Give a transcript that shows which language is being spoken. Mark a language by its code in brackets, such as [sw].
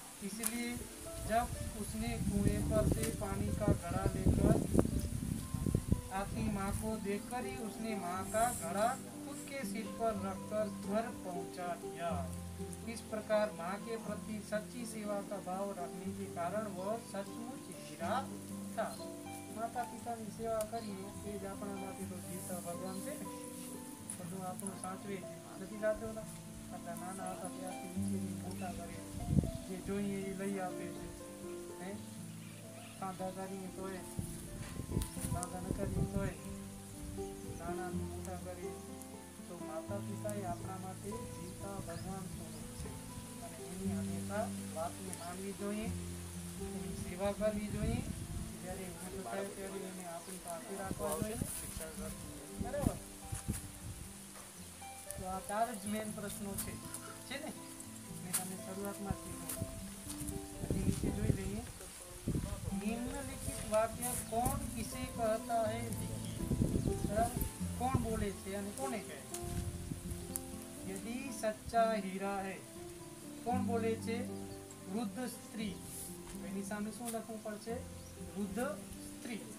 [hi] इसलिए जब उसने कुएं पर से पानी का घड़ा लेकर आती माँ को देखकर ही उसने माँ का घड़ा खुद के सिर पर रखकर घर पहुँचा दिया। इस प्रकार माँ के प्रति सच्ची सेवा का भाव रखने के कारण वह सचमुच हीरा था। माता पिता की सेवा करिए [gu] એ જ આપણા માટે તો જીવતા ભગવાન છે ને, બધું આપણું સાચવે નથી જાતો ને। આટલા નાના હતા ત્યારથી ઉછેરી મોટા કરે, જે જોઈએ એ લઈ આપે છે। હે કાંધા કરીએ તોય, કાંધા ન કરીએ તોય, નાના મોટા કરીએ તો માતા પિતા એ આપણા માટે જીવતા ભગવાન સ્વરૂપ છે। અને એની હંમેશા વાતને માનવી જોઈએ, એની સેવા કરવી જોઈએ। જ્યારે મોટો થાય ત્યારે એને આપણી પાસે રાખવા જોઈએ। બરાબર, તો આ 4 જ મેન પ્રશ્નો છે ને, મેં તમને શરૂઆતમાં જ કીધું। પછી નીચે જોઈ લઈએ। [hi] निम्नलिखित वाक्य कौन किसे कहता है लिखिए। बराबर, कौन बोले छे [gu] અને કોને કહે? [hi] यदि सच्चा हीरा है, कौन बोले छे? वृद्ध स्त्री। [gu] એની સામે શું લખવું પડશે? [hi] वृद्ध स्त्री।